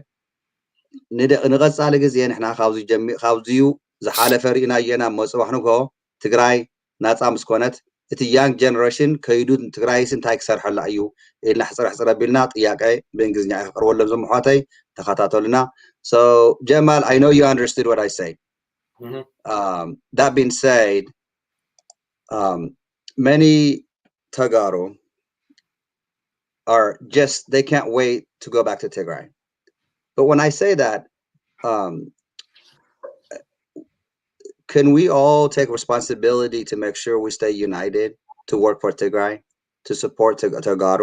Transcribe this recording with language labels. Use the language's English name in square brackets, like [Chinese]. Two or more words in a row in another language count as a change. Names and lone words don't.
[Tigrinya] ንቐፃሊ ግዜ ንሕና ካብዚዩ ዝሓለፈ ርኢና እየና መፅባሕ ንጎ ትግራይ ናፃ ምስ ኮነት እቲ [English] young generation [Tigrinya] ከይዱ ትግራይስ እንታይ ክሰርሐላ እዩ ኢልና ሕፅር ኣቢልና ጥያቄ ብእንግሊዝኛ ይቀርበሎም ዞም ኣሕዋተይ ተኸታተሉና [English] so Jamal I know you understood what I say that being said many Tagaro are just they can't wait to go back to Tigray but when I say that can we all take responsibility to make sure we stay united to work for Tigray, to support Tagaro?